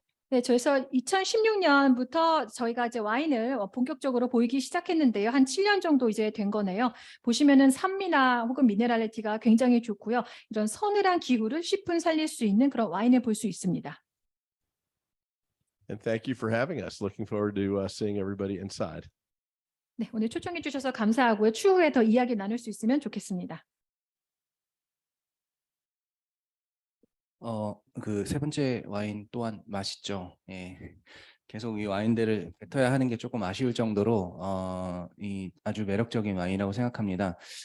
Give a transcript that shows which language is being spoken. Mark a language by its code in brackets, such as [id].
[ko] 네, 그래서 2016년부터 저희가 이제 와인을 본격적으로 보이기 시작했는데요. 한 7년 정도 이제 된 거네요. 보시면은 산미나 혹은 미네랄리티가 굉장히 좋고요. 이런 서늘한 기후를 10분 살릴 수 있는 그런 와인을 볼 수 있습니다. [en] And thank you for having us. Looking forward to seeing everybody inside. [ko] 네, 오늘 초청해 주셔서 감사하고요. 추후에 더 이야기 나눌 수 있으면 좋겠습니다. 그 3번째 와인 또한 맛있죠. 예. 계속 이 와인들을 뱉어야 하는 게 조금 아쉬울 정도로 이 아주 매력적인 와인이라고 생각합니다.